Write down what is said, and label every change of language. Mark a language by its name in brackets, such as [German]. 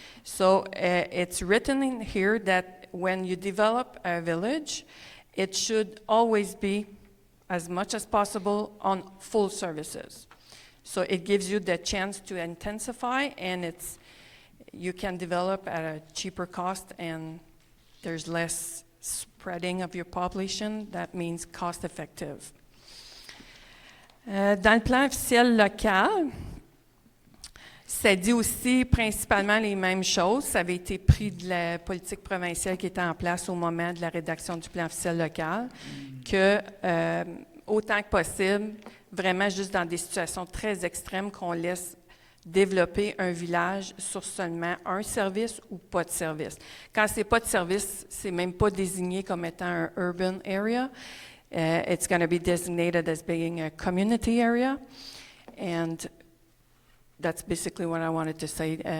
[English] So it's written in here that when you develop a village, it should always be, as much as possible, on full services. So it gives you the chance to intensify, and you can develop at a cheaper cost, and there's less spreading of your population. That means cost effective. [French] Dans le plan officiel local, ça dit aussi principalement les mêmes choses. Ça avait été pris de la politique provinciale qui était en place au moment de la rédaction du plan officiel local, que autant que possible, vraiment juste dans des situations très extrêmes, qu'on laisse développer un village sur seulement un service ou pas de service. Quand c'est pas de service, c'est même pas désigné comme étant un [English] urban area. It's going to be designated as being a community area, and that's basically what I wanted to say